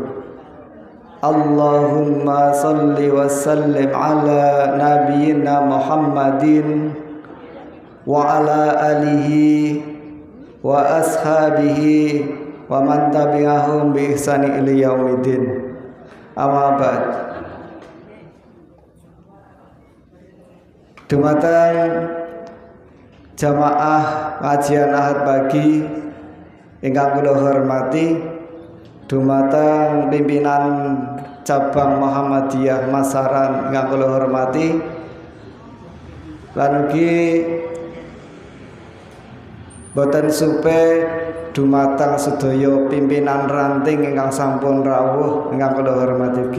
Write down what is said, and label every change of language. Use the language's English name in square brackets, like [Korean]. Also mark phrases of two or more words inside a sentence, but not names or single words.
[Arabic] اللهم صل وسلم على نبينا محمد وعلى آله وأصحابه ومن تبعهم بإحسان إلى يوم الدين. أما بعد. [Javanese] Dumateng jamaah kajian Ahad pagi ingkang kula hormati, dumateng pimpinan cabang Muhammadiyah Masaran ingkang kula hormati, lan ugi boten supe dumateng sedaya pimpinan ranting ingkang sampun rawuh ingkang kula hormati ugi.